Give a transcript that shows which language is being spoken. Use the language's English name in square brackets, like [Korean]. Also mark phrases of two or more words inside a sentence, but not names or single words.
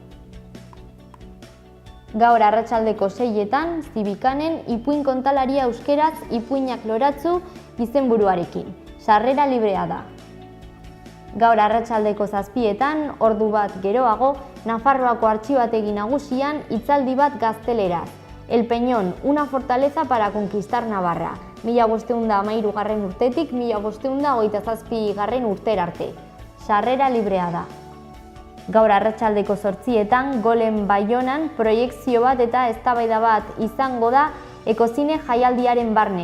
[Basque] Gaur arratsaldeko 6etan, Zibikanen ipuin kontalaria euskeraz ipuinak loratzu izenburuarekin, sarrera librea da. Gaur arratsaldeko 7etan, ordu bat geroago, Nafarroako Artxibategi Nagusian hitzaldi bat gazteleraz. [Spanish] El Peñón, una fortaleza para conquistar Navarra, 1513 [Basque] urtetik 1527 urtera arte. Sarrera librea da. Gaur arratsaldeko 8etan, Golen Baionan proiekzio bat eta eztabaida bat izango da Ekozine jaialdiaren barne.